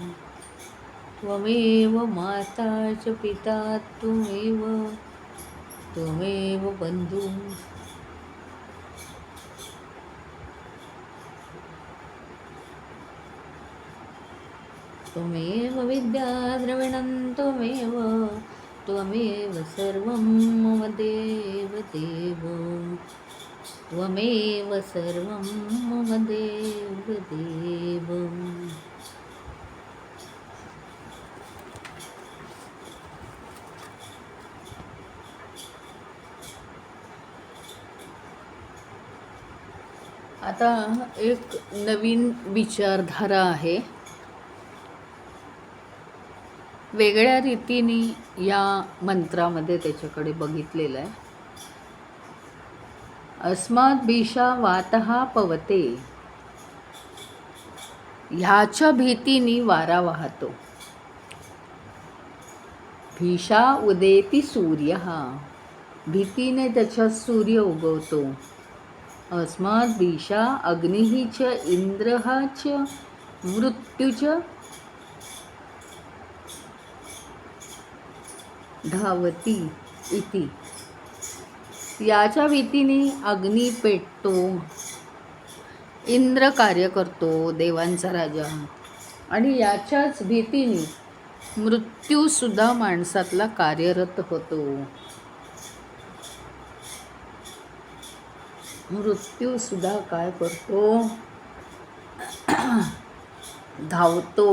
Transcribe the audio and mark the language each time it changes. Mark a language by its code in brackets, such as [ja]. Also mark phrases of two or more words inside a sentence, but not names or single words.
[sa] त्वमेव माता च पिता त्वमेव बन्धुः त्वमेव विद्याद्रविणं त्वमेव सर्वं मम देवदेव त्वमेव सर्वं मम देवदेव। [mr] आता एक नवीन विचारधारा आहे, वेगळ्या रीतीने या मंत्रामध्ये त्याच्याकडे बघितलेलं आहे। [sa] अस्मात् भीषा वातः पवते, [mr] ह्याच्या भीतीने वारा वाहतो। [sa] भीषा उदेति सूर्यः, [mr] भीतीने त्याच्यात सूर्य उगवतो। [sa] अस्मात् भीषा अग्निः च इंद्रः च मृत्यू च धावती इति। [mr] याच्या भीतीने अग्नी पेटतो, इंद्र कार्य करतो, देवांचा राजा, आणि याच्याच भीतीने मृत्यू सुद्धा माणसातला कार्यरत होतो। मृत्यू सुद्धा काय करतो, धावतो।